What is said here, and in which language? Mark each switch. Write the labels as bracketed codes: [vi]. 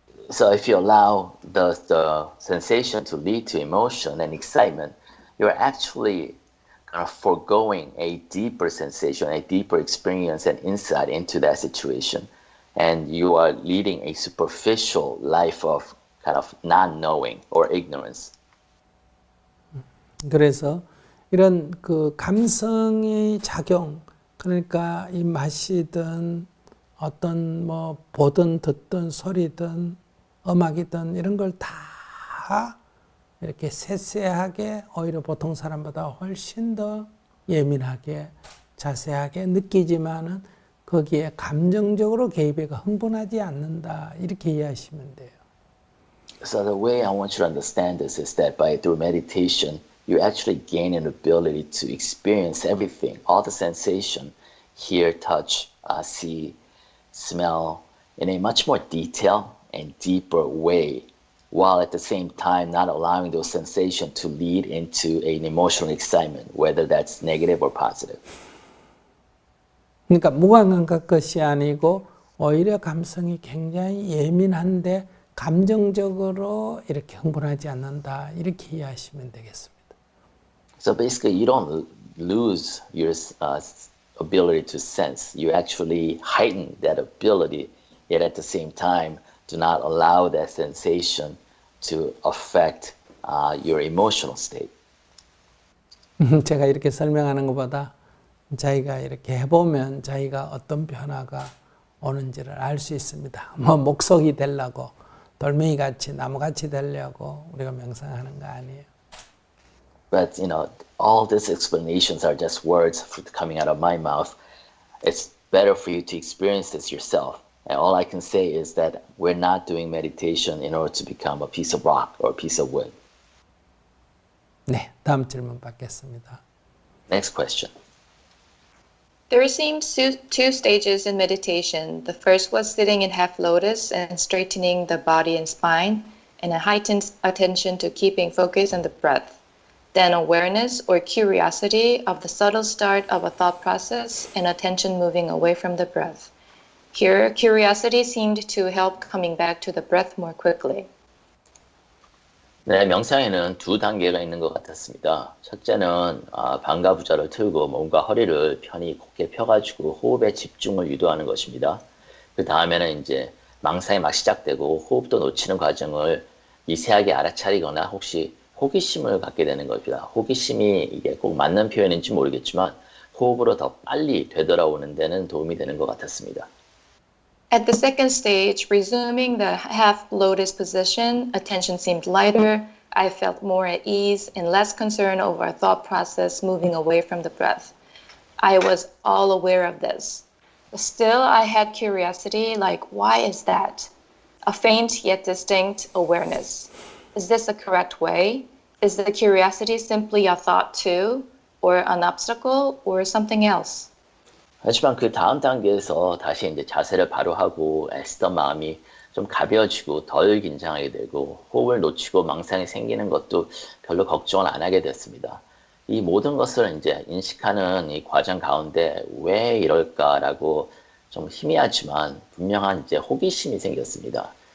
[en] So if you allow the sensation to lead to emotion and excitement, you're actually kind of foregoing a deeper sensation, a deeper experience and insight into that situation. And you are leading a superficial life of kind of not knowing or ignorance. [ko] 그래서 이런 그 감성의 작용, 그러니까 이 맛이든 어떤 뭐 보든 듣든 소리든 음악이든 이런 걸 다 이렇게 세세하게 오히려 보통 사람보다 훨씬 더 예민하게 자세하게 느끼지만은 거기에 감정적으로 개입해가 흥분하지 않는다. 이렇게 이해하시면 돼요. [en] So the way I want you to understand this is that through meditation, you actually gain an ability to experience everything, all the sensation, hear, touch, see, smell, in a much more detailed and deeper way, while at the same time not allowing those sensations to lead into an emotional excitement, whether that's negative or positive. [ko] 그러니까 무감각 것이 아니고 오히려 감성이 굉장히 예민한데 감정적으로 이렇게 흥분하지 않는다. 이렇게 이해하시면 되겠습니다. [en] So basically, you don't lose your ability to sense. You actually heighten that ability, yet at the same time, do not allow that sensation to affect your emotional state. [ko] 제가 이렇게 설명하는 것보다 자기가 이렇게 해보면 자기가 어떤 변화가 오는지를 알 수 있습니다. 뭐 목석이 되려고 돌멩이같이 나무같이 되려고 우리가 명상하는 거 아니에요. [en] But all these explanations are just words coming out of my mouth. It's better for you to experience this yourself. And all I can say is that we're not doing meditation in order to become a piece of rock or a piece of wood. [ko] 네, 다음 질문 받겠습니다. [en] Next question. There seems two stages in meditation. The first was sitting in half lotus and straightening the body and spine, and a heightened attention to keeping focus on the breath. Then awareness or curiosity of the subtle start of a thought process and attention moving away from the breath. Here, curiosity seemed to help coming back to the breath more quickly. [ko] 네, 명상에는 두 단계가 있는 것 같았습니다. 첫째는 방가부좌를 틀고 몸과 허리를 편히 곧게 펴가지고 호흡에 집중을 유도하는 것입니다. 그 다음에는 이제 망상이 막 시작되고 호흡도 놓치는 과정을 미세하게 알아차리거나 혹시 호기심을 갖게 되는 겁니다. 호기심이 이게 꼭 맞는 표현인지 모르겠지만 호흡으로 더 빨리 되돌아오는 데는 도움이 되는 것 같았습니다. [en] At the second stage, resuming the half lotus position, attention seemed lighter. I felt more at ease and less concern over a thought process moving away from the breath. I was all aware of this. Still, I had curiosity, like, why is that? A faint yet distinct awareness. Is this the correct way? Is the curiosity simply a thought too, or an obstacle, or something else? [ko] 하지만 그 다음 단계에서 다시 이제 자세를 바로 하고 애쓰던 마음이 좀 가벼워지고 덜 긴장하게 되고 호흡을 놓치고 망상이 생기는 것도 별로 걱정을 안 하게 됐습니다. 이 모든 것을 이제 인식하는 이 과정 가운데 왜 이럴까라고 좀 희미하지만 분명한 이제 호기심이 생겼습니다.